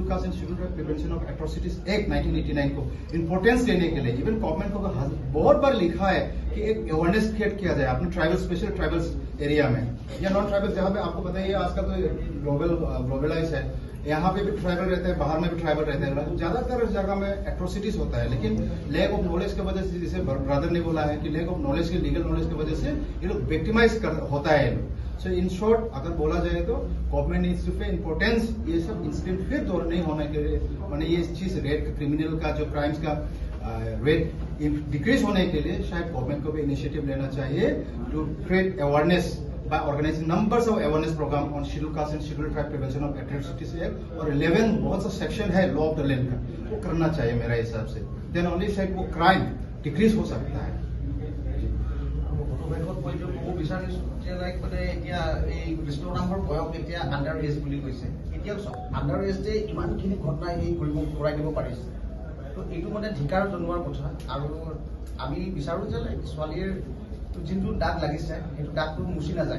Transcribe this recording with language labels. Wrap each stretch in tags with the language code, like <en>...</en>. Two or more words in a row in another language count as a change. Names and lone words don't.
<hi>कास्ट एंड शेड्यूल ट्राइब प्रिवेंशन ऑफ एट्रोसिटीज एक्ट 1989 को इंपोर्टेंस देने के लिए</hi> <en>even government</en> <hi>को बहुत बार लिखा है कि एक</hi> <en>awareness create</en> <hi>किया जाए अपने</hi> <en>tribal special tribals area</en> <hi>में या</hi> <en>non tribal,</en> <hi>जहाँ पे आपको पता है आजकल तो ग्लोबलाइज है, यहाँ पे भी ट्राइबल रहते हैं, बाहर में भी ट्राइबल रहते हैं, ज्यादातर जगह में एट्रोसिटीज होता है, लेकिन</hi> <en>lack of knowledge</en> <hi>की वजह से, जैसे ब्रदर ने बोला है कि</hi> <en>lack of knowledge</en> <hi>की,</hi> <en>legal knowledge</en> <hi>की वजह से ये लोग विक्टिमाइज होता है।</hi> <en>so in short</en> <hi>अगर बोला जाए तो</hi> <en>government needs to pay importance,</en> <hi>ये सब इंसिडेंट फिर नहीं होने के लिए, मैंने ये चीज</hi> <en>rate criminal</en> <hi>का जो क्राइम्स का</hi> <en>rate decrease</en> <hi>होने के लिए शायद गवर्नमेंट को भी इनिशिएटिव लेना चाहिए</hi> <en>to create awareness by organizing numbers of awareness program on scheduled caste and scheduled tribe prevention of atrocities act,</en> <hi>और 11 बहुत सा सेक्शन है</hi> <en>law of the land</en> <hi>का, वो करना चाहिए मेरा हिसाब से,</hi> <en>then only</en> <hi>शायद वो</hi> <en>crime decrease</en> <hi>हो सकता है।</hi> <as>বিচাৰিছো যে লাইক মানে এতিয়া এই কৃষ্ণ নামৰ বয়স এতিয়া</as> <en>under age</en> <as>বুলি কৈছে। এতিয়া</as> <en>under age</en> <as>যে ইমানখিনি ঘটনা এই কৰাই দিব পাৰিছে, তো এইটো মানে ধিকাৰ জনোৱাৰ কথা। আৰু আমি বিচাৰো যে লাইক ছোৱালীৰ যোনটো দাগ লাগিছে সেইটো দাগটো মুচি নাযায়।</as>